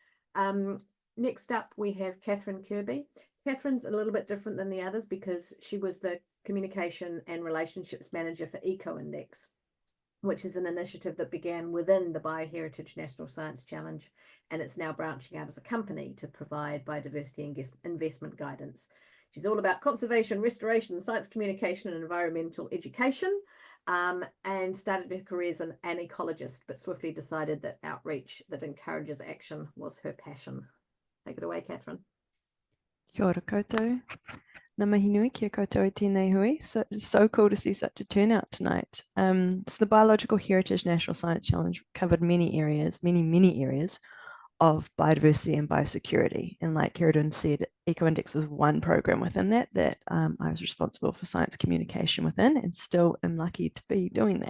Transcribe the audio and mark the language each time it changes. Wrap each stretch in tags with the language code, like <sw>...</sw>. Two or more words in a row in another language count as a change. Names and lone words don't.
<en>Next up, we have Catherine Kirby. Catherine's a little bit different than the others because she was the Communication and Relationships Manager for EcoIndex, which is an initiative that began within the Bioheritage National Science Challenge, and it's now branching out as a company to provide biodiversity investment guidance. She's all about conservation, restoration, science communication, and environmental education, and started her career as an ecologist, but swiftly decided that outreach that encourages action was her passion. Take it away, Catherine.</en> <mi>Kia ora koutou. Ngā mihi nui kia koutou e tēnei hui.</mi> <en>So cool to see such a turnout tonight. So the Biological Heritage National Science Challenge covered many areas of biodiversity and biosecurity. And like Carew said, EcoIndex was one program within that I was responsible for science communication within, and still am lucky to be doing that.</en>